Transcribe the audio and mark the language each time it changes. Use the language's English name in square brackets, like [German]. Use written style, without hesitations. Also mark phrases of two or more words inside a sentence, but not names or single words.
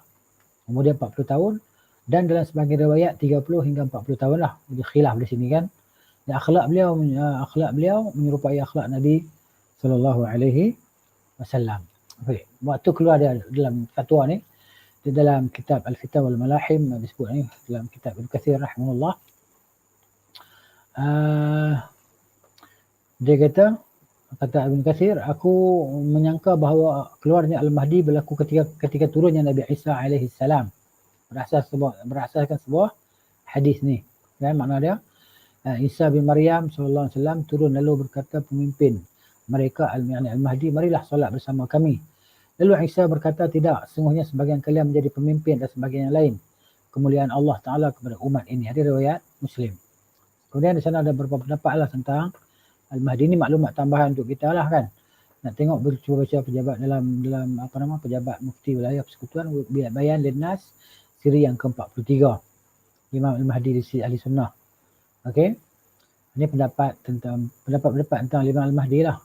[Malay] Umur dia 40 tahun dan dalam sebagian riwayat 30 hingga 40 tahun lah. Jadi khilaf di sini kan. Dan akhlak beliau menyerupai akhlak Nabi SAW. Okay. Waktu keluar dia dalam fatwa ni, di dalam kitab Al-Fitan wal Malahim disebut ni, dalam kitab Ibn Kathir rahimahullah. Dia kata Ibn Kathir, aku menyangka bahawa keluarnya Al-Mahdi berlaku ketika turunnya Nabi Isa [Arabic] عليه السلام. [Malay] Berasaskan sebuah hadis ni. Dan makna dia, Isa bin Maryam [Arabic] صلى الله عليه وسلم [Malay] turun lalu berkata pemimpin mereka Al-Mahdi, marilah solat bersama kami. Lalu Isa berkata, tidak, sungguhnya sebagian kalian menjadi pemimpin dan sebagian yang lain. Kemuliaan Allah Ta'ala kepada umat ini. Hadis riwayat Muslim. Kemudian di sana ada beberapa pendapat lah tentang Al-Mahdi. Ini maklumat tambahan untuk kita lah kan. Nak tengok, cuba baca pejabat dalam pejabat mufti wilayah Persekutuan, Bayan Linnas siri yang ke-43. Imam Al-Mahdi di sisi Ahli Sunnah. Okey. Ini pendapat tentang Imam Al-Mahdi lah.